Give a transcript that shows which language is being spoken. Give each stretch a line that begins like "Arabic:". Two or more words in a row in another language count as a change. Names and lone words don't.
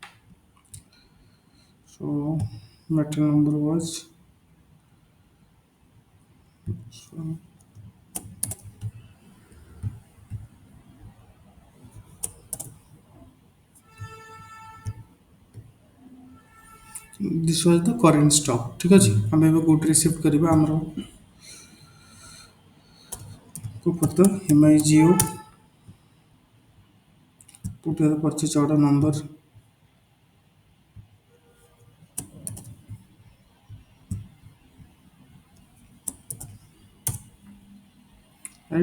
English: So material number was, so this was the current stock.
Odia: ठीक ଅଛି ଆମେ ଏବେ
English: good receipt
Odia: କରିବା ଆମର
English: go for the MIGO. Put the purchase order number. Right.